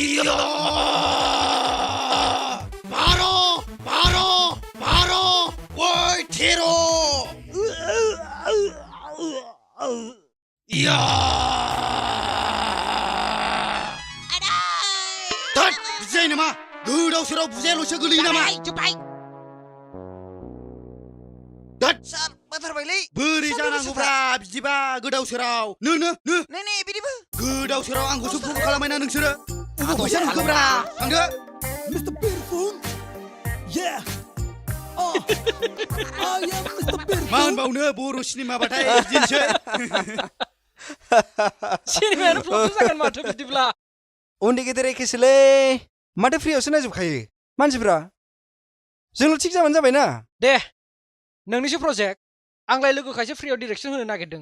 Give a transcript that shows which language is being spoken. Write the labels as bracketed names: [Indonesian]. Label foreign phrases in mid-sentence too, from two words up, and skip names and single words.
[Bodo] बार' ओइ 13 या दाद बुजाय नामा गोदाव सोराव बुजायाल'सो गोलैयो नामा दाद सार बाथारबायलै बोरै जानांगौब्रा बिदिबा गोदाव सोराव नो नै बिदिबो गोदाव सोराव आंखौसो फल खालामबायना नोंसोरो अबाव फैसा नुखोब्रा थांदो [English] Mr. Beautiful. Yeah. I am Mr. Beautiful. [Bodo] मा होनबावनो बर' सिनेमाबाथाय बिदिनोसै सिनेमायानो फ्लप जागोन माथो बिदिब्ला उन्दै गेदेर एखेसोलै माथो फ्रियावसो नायजोबखायो मानसिफ्रा जोंल' थिग जाबानो जाबायना दे नोंनिसो प्रजेक्ट आंलाय लोगोखायसो फ्रियाव डिरेक्सन होनो नागिरदों